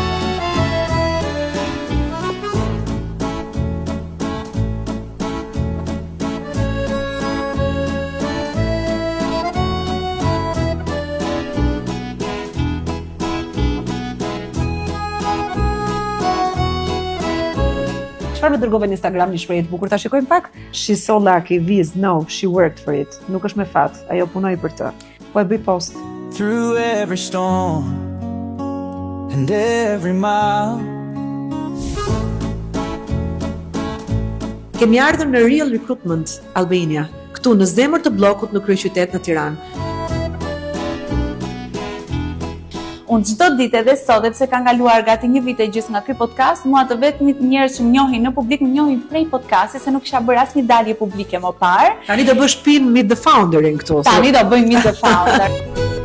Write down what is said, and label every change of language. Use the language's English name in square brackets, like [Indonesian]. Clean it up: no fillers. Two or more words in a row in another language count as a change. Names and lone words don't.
[Albanian] Çfarë më dërgove në Instagram një shprehje të bukur, ta shikojmë pak. [English] She's so lucky, Viz, no, she worked for it. [Albanian] Nuk është me fat, ajo punoi për të. Po e bëj post. [English] Through every storm and every mile. [Albanian] Kemi ardhur në Real Recruitment Albania, këtu në zemër të bllokut në kryeqytet në Tiranë. Unë çdo ditë edhe sot, sepse ka ngaluar gati një vit e gjys nga ky podcast, mua të vetmit njerëz që më njohin në publik më njohin prej podcastit, se nuk kisha bërë asnjë dalje publike më parë. Tani do bësh pin Meet the Founderin këtu. Tani do bëjmë Meet the Founder.